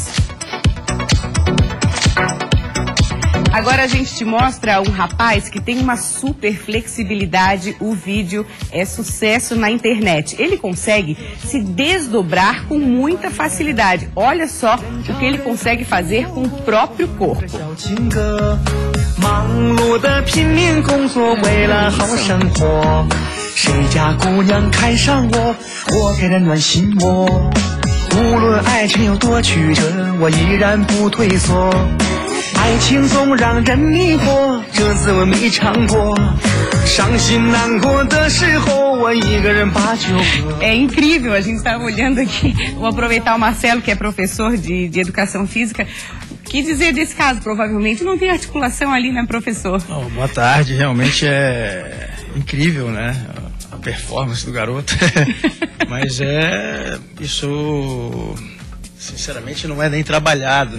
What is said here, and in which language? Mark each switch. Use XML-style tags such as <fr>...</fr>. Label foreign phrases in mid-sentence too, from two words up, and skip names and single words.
<pt>Agora a gente te mostra um rapaz que tem uma super flexibilidade. O vídeo é sucesso na internet. Ele consegue se desdobrar com muita facilidade. Olha só o que ele consegue fazer com o próprio corpo.</pt> <zh>忙碌的拼命工作，为了好生活。谁家姑娘看上我，我给她暖心窝。无论爱情有多曲折，我依然不退缩。爱情总让人迷惑，这滋味没尝过。伤心难过的时候，我一个人把酒喝。</zh> <pt>É incrível, a gente estava olhando aqui. Vou aproveitar o Marcelo, que é professor de educação física. O que dizer desse caso? Provavelmente não tem articulação ali, né, professor? Oh, boa tarde, realmente é incrível, né? A performance do garoto. Mas isso, sinceramente, não é nem trabalhado, né?</pt>